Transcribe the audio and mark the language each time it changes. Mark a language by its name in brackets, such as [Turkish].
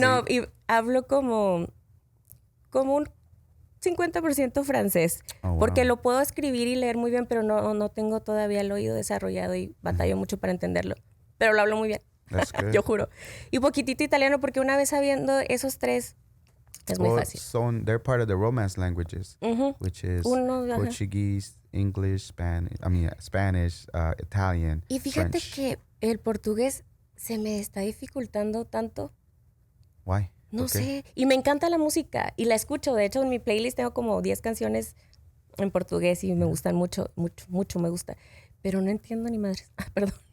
[Spanish] No, y hablo como un 50% francés. Oh, wow. Porque lo puedo escribir y leer muy bien, pero no tengo todavía el oído desarrollado y batallo mucho para entenderlo. Pero lo hablo muy bien. [English] That's good. [Spanish] Yo juro. Y poquitito italiano, porque una vez sabiendo esos 3, es muy fácil. [English] So they're part of the Romance languages, which is Portuguese, English, Spanish, Italian. [Spanish] Y fíjate [English] French. [Spanish] que el portugués se me está dificultando tanto. [English] Why? [Spanish] No [English] Okay. [Spanish] sé. Y me encanta la música y la escucho. De hecho, en mi playlist tengo como 10 canciones en portugués y me gustan mucho, mucho, mucho me gusta. Pero no entiendo ni madres. Perdón.